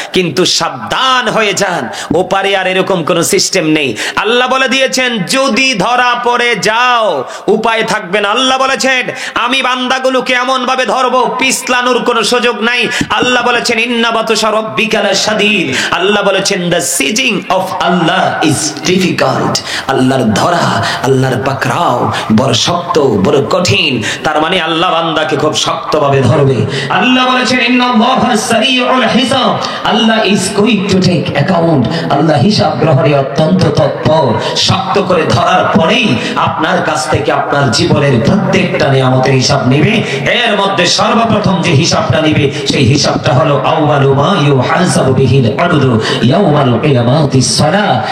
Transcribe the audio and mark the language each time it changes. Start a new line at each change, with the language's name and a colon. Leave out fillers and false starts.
Bangla: কিন্তু সাবধান হয়ে যান, ওপারে আর এরকম কোন সিস্টেম নেই। আল্লাহ বলে দিয়েছেন যদি ধরা পড়ে যাও উপায় থাকবে না। আল্লাহ বলেছেন আমি বান্দাগুলোকে এমন ভাবে ধরবো পিছলানোর কোন সুযোগ নাই। আল্লাহ বলেছেন
Arabic: ইন্না বাতশা রাব্বিকা লাশাদীদ।
Bangla: আল্লাহ বলেছেন
English: the sieging of Allah is difficult।
Bangla: আল্লাহর ধরা, আল্লাহর পাকড়াও বড় শক্ত, বড় কঠিন। তার মানে আল্লাহ বান্দাকে খুব শক্তভাবে ধরবে। আল্লাহ বলেছেন
Arabic: ইন্নাল্লাহা সারিউল হিসাব।
English: Allah is going to take account।
Bangla: আল্লাহ হিসাব গ্রহণে অত্যন্ত তৎপর। শক্ত করে ধরার পরেই আপনার কাছ থেকে আপনার জীবনের প্রত্যেকটা নিয়ামতের হিসাব নেবে। এর মধ্যে সর্বপ্রথম যে হিসাবটা নিবে সেই হিসাবটা হলো
Arabic: আউয়ালু মা ইউহাসাবু বিহিল আবদু ইয়াউমাল কিয়ামাতিস সালাহ।